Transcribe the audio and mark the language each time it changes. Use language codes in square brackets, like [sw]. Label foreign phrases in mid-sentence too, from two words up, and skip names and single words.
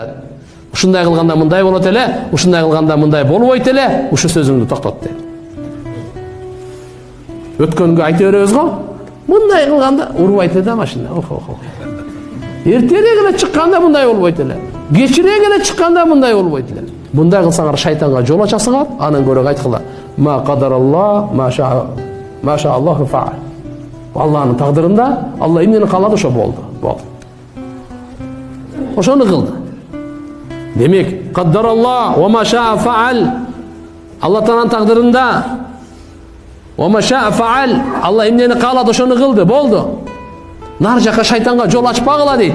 [ky] Ушундай кылганда мындай болот эле, ушундай кылганда мындай болбойт эле, ушу сөзүңдү токтот дейт. Өткөнгө айта беребиз го, мындай кылганда урбайт эле машина. Эртерээк эле чыкканда мындай болбойт эле. Кечирээк эле чыкканда мындай болбойт эле. Мындай кылсаңар шайтанга жол ачасыңар, анан көрөк айткыла. [ar] ما قدر الله، ما شاء الله فعل. [ky] Алланын тагдырында Алла эмнени каалады ошо болду. Ошону кылды. [ar] Демек, قدر الله وما شاء فعل. [ky] Алла таанын тагдырында [ar] وما شاء فعل. [ky] Алла эмнени каалады ошону кылды, болду. Нар жака шайтанга жол ачпагыла дейт.